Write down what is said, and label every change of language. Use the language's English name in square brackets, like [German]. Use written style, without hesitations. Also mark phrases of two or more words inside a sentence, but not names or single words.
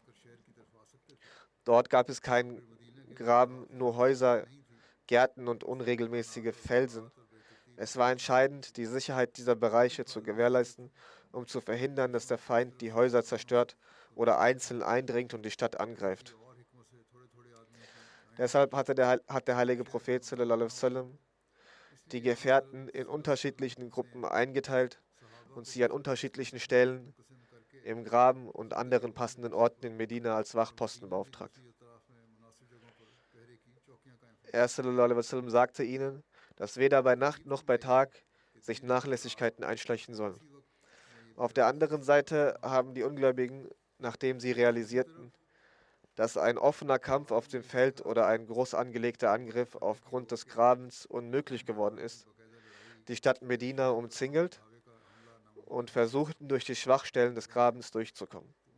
[German] Dort gab es keinen Graben, nur Häuser, Gärten und unregelmäßige Felsen. Es war entscheidend, die Sicherheit dieser Bereiche zu gewährleisten, um zu verhindern, dass der Feind die Häuser zerstört oder einzeln eindringt und die Stadt angreift. Deshalb hat der heilige Prophet [Arabic] صلى الله عليه وسلم [German] die Gefährten in unterschiedlichen Gruppen eingeteilt und sie an unterschiedlichen Stellen im Graben und anderen passenden Orten in Medina als Wachposten beauftragt. Er [Arabic] صلى الله عليه وسلم [German] sagte ihnen, dass weder bei Nacht noch bei Tag sich Nachlässigkeiten einschleichen sollen. Auf der anderen Seite haben die Ungläubigen nachdem sie realisierten, dass ein offener Kampf auf dem Feld oder ein groß angelegter Angriff aufgrund des Grabens unmöglich geworden ist, die Stadt Medina umzingelt und versuchten, durch die Schwachstellen des Grabens durchzukommen.